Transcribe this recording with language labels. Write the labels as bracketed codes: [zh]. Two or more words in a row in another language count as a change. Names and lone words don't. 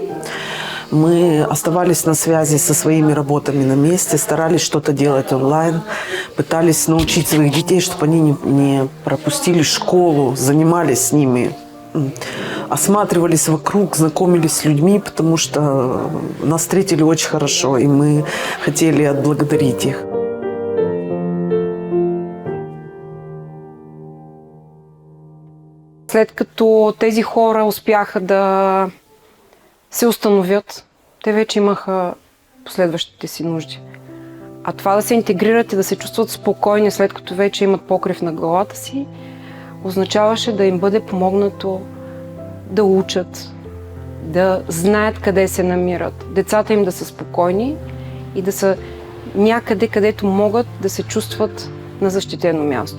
[ru] Мы оставались на связи со своими работами на месте, старались что-то делать онлайн, пытались научить своих детей, чтобы они не пропустили школу, занимались с ними, осматривались вокруг, знакомились с людьми, потому что нас встретили очень хорошо, и мы хотели отблагодарить их. [bg] След като тези хора успяха да се установят, те вече имаха последващите си нужди. А това да се интегрират и да се чувстват спокойни, след като вече имат покрив на главата си, означаваше да им бъде помогнато да учат, да знаят къде се намират, децата им да са спокойни и да са някъде, където могат да се чувстват на защитено място.